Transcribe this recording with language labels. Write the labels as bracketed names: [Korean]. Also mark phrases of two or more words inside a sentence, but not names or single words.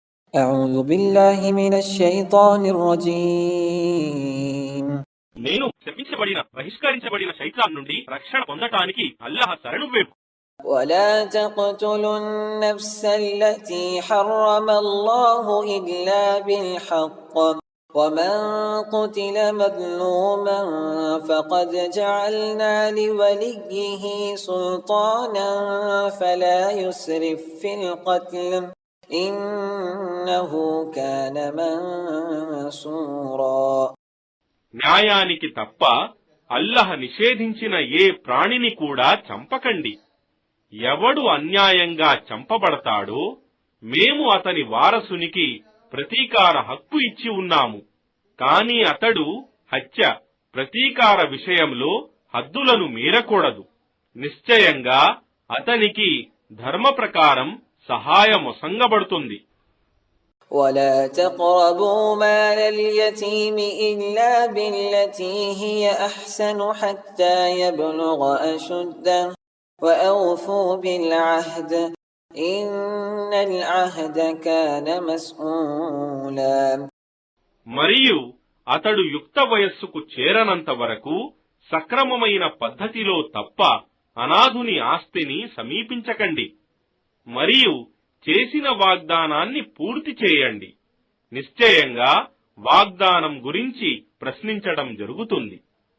[Arabic] أعوذ بالله من الشيطان الرجيم [Telugu] నేను శపించబడిన బహిష్కరించబడిన శైతాన్ నుండి రక్షణ పొందటానికి అల్లాహ్ శరణు వేపు. [Arabic] ولا تقتلوا النفس التي حرم الله إلا بالحق ومن قتل مظلوما فقد جعلنا لوليه سلطانا فلا يسرف في القتل إنه كان منصورا. [Telugu] న్యాయానికి తప్ప అల్లాహ్ నిషేధించిన ఏ ప్రాణిని కూడా చంపకండి. ఎవడు అన్యాయంగా చంపబడతాడో మేము అతని వారసునికి ప్రతీకార హక్కు ఇచ్చి ఉన్నాము. కాని అతడు హత్య ప్రతీకార విషయంలో హద్దులను మీరకూడదు. నిశ్చయంగా అతనికి ధర్మ ప్రకారం సహాయమొసంగబడుతుంది. [Arabic] ولا تقربوا مال اليتيم إلا بالتي هي أحسن حتى يبلغ أشده وأوفوا بالعهد إن العهد كان مسؤولا. [Telugu] మరియు అతడు యుక్త వయస్సుకు చేరనంత వరకు సక్రమమైన పద్ధతిలో తప్ప అనాథుని ఆస్తిని సమీపించకండి. మరియు చేసిన వాగ్దానాన్ని పూర్తి చేయండి. నిశ్చయంగా వాగ్దానం గురించి ప్రశ్నించడం జరుగుతుంది.